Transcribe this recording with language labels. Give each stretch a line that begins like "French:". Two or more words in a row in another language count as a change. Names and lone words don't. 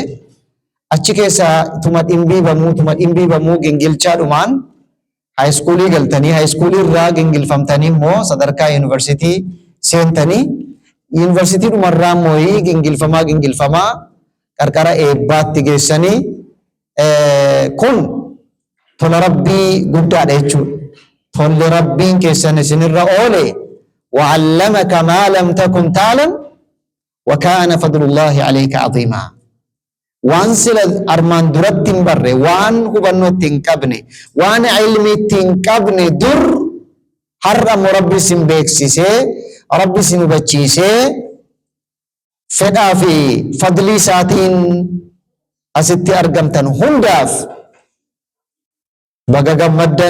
Oromo: Achi keessa tuma dhimbiibamuu gingilchaadhumaan haayiskuulii galtanii, haayiskuulii irraa gingilfamtanii immoo sadarkaa yuunivarsiitii seentanii, yuunivarsiitii dhumarraa immoo gingilfamaa qarqara eebbaatti geessanii, kun tola rabbii guddaadha jechuudha. Tolli rabbiin keessan isinirra oole
Arabic: وعلمك ما لم تكن تعلم وكان فضل الله عليك عظيما.
Oromo: Waan sila armaan duratti hin barre, waan hubannoo itti hin qabne, waan ilmi itti hin qabne dur har'a immoo rabbi isin beeksisee, rabbi isin hubachiisee fedhaa fi fadlii isaatiin asitti argamtan hundaaf baga gammaddan.